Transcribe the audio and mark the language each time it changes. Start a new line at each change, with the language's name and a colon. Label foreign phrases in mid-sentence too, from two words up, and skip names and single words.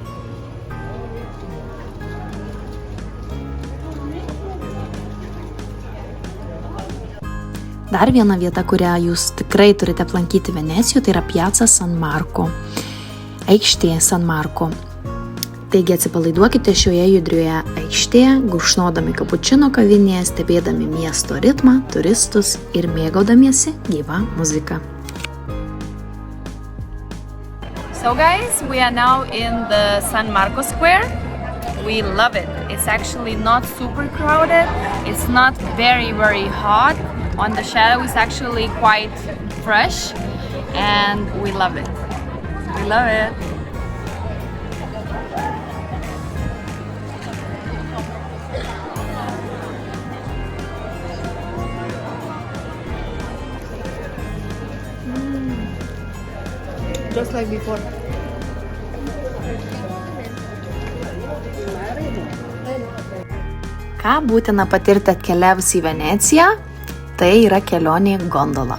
Lithuanian: Dar viena vieta, kurią jūs tikrai turite aplankyti Venecijoje, tai yra Piazza San Marco, aikštė San Marco. Taigi atsipalaiduokite šioje judrioje aikštėje, gurkšnodami kapučino kavinėje, stebėdami miesto ritmą, turistus ir mėgaudamiesi gyvą muziką.
English: So guys, we are now in the San Marco Square. We love it. It's actually not super crowded. It's not very, very hot. On the shadow, it's actually quite fresh, and we love it. We love it. Just like before.
Lithuanian: Ką būtina patirti atkeliavus į Veneciją, tai yra kelionė gondola.